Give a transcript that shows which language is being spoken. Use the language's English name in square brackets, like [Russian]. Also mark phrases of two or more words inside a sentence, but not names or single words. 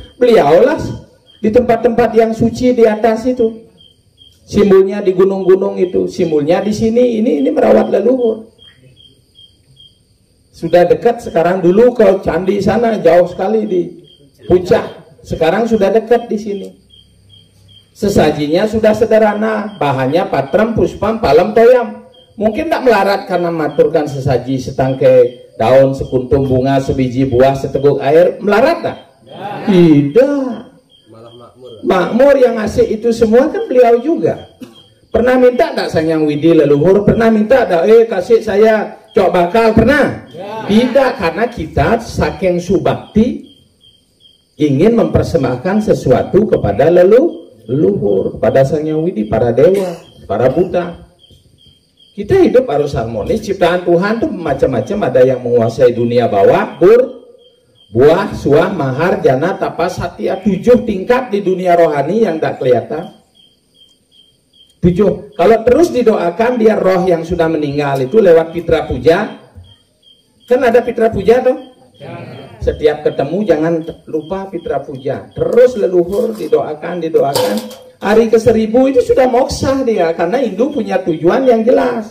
[Indonesian] Beliaulah di tempat-tempat yang suci di atas itu, simbolnya di gunung-gunung itu, simbolnya di sini. Ini merawat leluhur. Sudah dekat sekarang, dulu ke candi sana jauh sekali di puncak, sekarang sudah dekat di sini. Sesajinya sudah sederhana, bahannya patrem, puspam, palem, toyam. Mungkin tak melarat karena maturkan sesaji setangkai daun, sekuntum bunga, sebiji buah, seteguk air. Melarat tak? Ya. Tidak. Malah makmur. Makmur yang ngasih itu semua kan beliau juga. Pernah minta tak Sang Hyang Widi leluhur? Pernah minta tak? Kasih saya cok bakal, pernah? Ya. Tidak, karena kita saking subakti ingin mempersembahkan sesuatu kepada leluhur, kepada Sang Hyang Widi, para dewa, para Buddha. Kita hidup harus harmonis. Ciptaan Tuhan tuh macam-macam. Ada yang menguasai dunia bawah, buah, suah, mahar, jana, tapas, satya. 7 tingkat di dunia rohani yang tak kelihatan. 7. Kalau terus didoakan biar roh yang sudah meninggal itu lewat Pitra Puja. Kan ada Pitra Puja tuh. Setiap ketemu jangan lupa Pitra Puja. Terus leluhur didoakan. Hari ke-1000 itu sudah moksa dia, karena Hindu punya tujuan yang jelas.